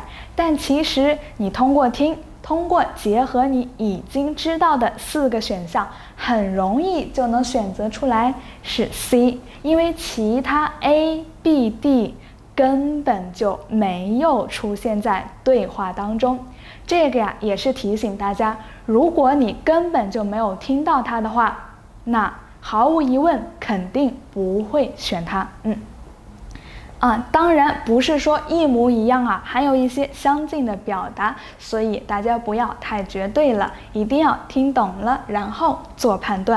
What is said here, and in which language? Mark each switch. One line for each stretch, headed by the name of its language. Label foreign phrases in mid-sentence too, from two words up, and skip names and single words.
Chinese: 但其實你通過結合你已經知道的4個選項，很容易就能選擇出來是 C， 因為其他 A、B、D 根本就沒有出現在對話當中。這個呀，也是提醒大家，如果你根本就沒有聽到它的話，那毫無疑問肯定不會選它。當然不是說一模一樣啊，還有一些相近的表達，所以大家不要太絕對了，一定要听懂了然後做判斷。